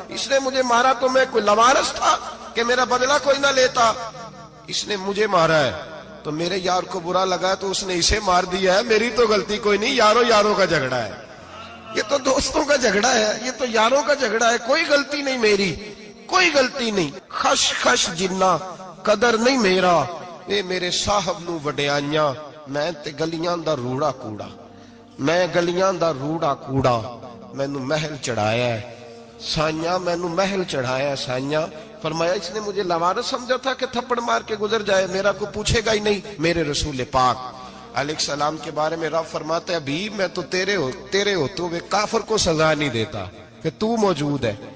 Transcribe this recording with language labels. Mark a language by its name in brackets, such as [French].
[Urdu] اس نے مجھے مارا تو میں کوئی لاوارث تھا کہ میرا بدلہ کوئی نہ لیتا. اس نے مجھے مارا ہے تو میرے یار کو برا لگا تو اس نے اسے مار دیا ہے، میری تو غلطی کوئی نہیں. یاروں کا جھگڑا ہے، یہ تو دوستوں کا جھگڑا ہے، یہ تو یاروں کا جھگڑا ہے، کوئی غلطی نہیں میری، کوئی غلطی نہیں. [Punjabi] خش خش جنہ قدر نہیں میرا، اے میرے صاحب نو وڈیائیاں، میں تے گلیاں دا روڑا کوڑا، میں گلیاں دا روڑا کوڑا. مینوں محل چڑھایا ہے سائیاں، مینوں محل چڑھایا ہے سائیاں. [Urdu] فرمایا اس نے مجھے لاوارث سمجھا تھا کہ تھپڑ مار کے گزر جائے، میرا کو پوچھے گا ہی نہیں. میرے رسول پاک علیہ السلام کے بارے میں رب فرماتا ہے ابھی میں تو تیرے ہوتے ہوئے کافر کو سزا نہیں دیتا کہ تو موجود ہے.